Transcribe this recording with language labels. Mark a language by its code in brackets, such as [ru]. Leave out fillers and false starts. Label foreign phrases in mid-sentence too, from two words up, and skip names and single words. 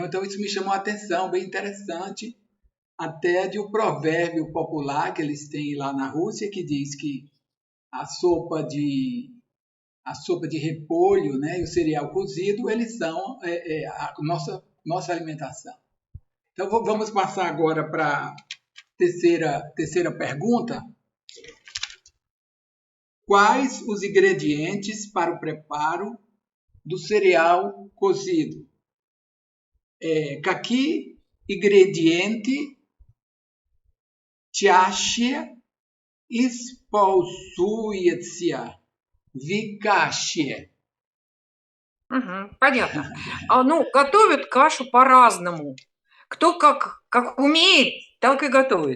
[pt] Então isso me chamou a atenção, bem interessante, até de um provérbio popular que eles têm lá na Rússia, que diz que a sopa de repolho, né, e o cereal cozido, eles são a nossa alimentação. Então vamos passar agora para a terceira pergunta. Quais os ingredientes para o preparo do cereal cozido? [ru] Какие ингредиенты чаще используются в каше? Понятно. Готовят кашу по-разному. Кто как умеет, так и готовит.